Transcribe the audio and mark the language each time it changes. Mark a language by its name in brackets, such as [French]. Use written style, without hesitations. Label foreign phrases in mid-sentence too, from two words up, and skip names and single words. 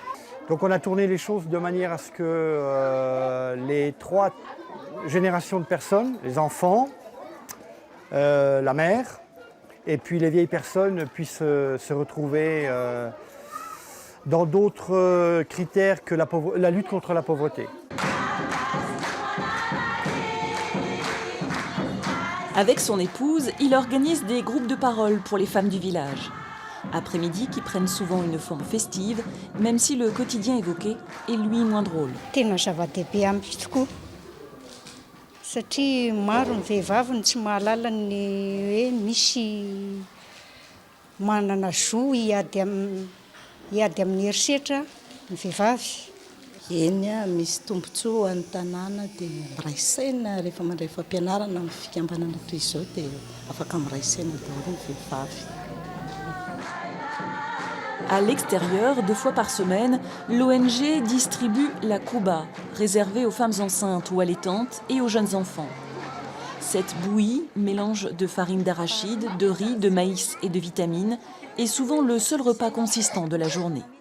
[French] Donc on a tourné les choses de manière à ce que les 3 générations de personnes, les enfants, la mère, et puis les vieilles personnes puissent se retrouver dans d'autres critères que la lutte contre la pauvreté. Avec son épouse, il organise des groupes de parole pour les femmes du village. Après-midi qui prennent souvent une forme festive, même si le quotidien évoqué est lui moins drôle. [Malagasy] Satria maro ny vehivavy ny tsy mahalala ny hoe misy manana zo hiady amin'ny herisetra ny vehivavy. Eny a misy tombontsoa ny tanàna dia miray saina rehefa mandray fampianarana amin'ny fikambanana toy izao dia afaka miray saina daholo ny vehivavy. [French] À l'extérieur, 2 fois par semaine, l'ONG distribue la kouba, réservée aux femmes enceintes ou allaitantes et aux jeunes enfants. Cette bouillie, mélange de farine d'arachide, de riz, de maïs et de vitamines, est souvent le seul repas consistant de la journée.